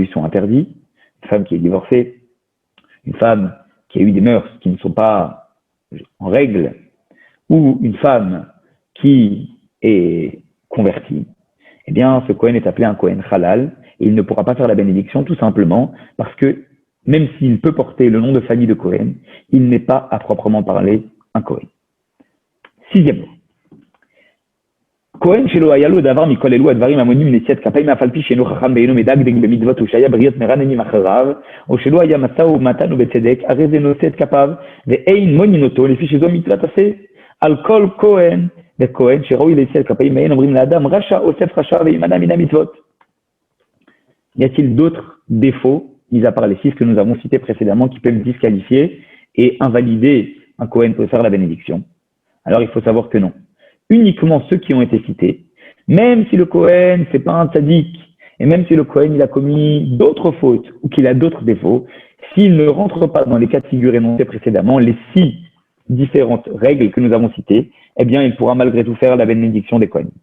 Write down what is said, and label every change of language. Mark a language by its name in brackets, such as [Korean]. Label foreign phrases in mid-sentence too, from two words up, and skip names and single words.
[French] sont interdites, une femme qui est divorcée, une femme qui a eu des mœurs qui ne sont pas en règle, ou une femme qui est convertie, eh bien, ce Kohen est appelé un [Hebrew] כהן חלל, [French] et il ne pourra pas faire la bénédiction tout simplement parce que, même s'il peut porter le nom de famille de Kohen, il n'est pas à proprement parler un Kohen. Sixièmement. [Hebrew] כהן שלא היה לו דבר מכל אלו הדברים המונים לנשיאת כפיים אף על פי שאינו חכם ואינו מדקדק במצוות ושהיה בריות מרננים אחריו, או שלא היה משא ומתן ובצדק, הרי זה נושא את כפיו ואין מונין אותו לפי שזו מצוות עשה. על כל כהן וכהן שראוי לנשיאת כפיים ואין אומרים לאדם רשע אוסף רשע וימנע מן המצוות. [French] Y a-t-il d'autres défauts, mis à part les 6 que nous avons cités précédemment, qui peuvent disqualifier et invalider un Kohen pour faire la bénédiction? Alors il faut savoir que non. Uniquement ceux qui ont été cités, même si le Kohen c'est pas un tzaddik, et même si le Kohen il a commis d'autres fautes ou qu'il a d'autres défauts, s'il ne rentre pas dans les cas de figure énoncés précédemment, les 6 différentes règles que nous avons citées, eh bien il pourra malgré tout faire la bénédiction des Kohen.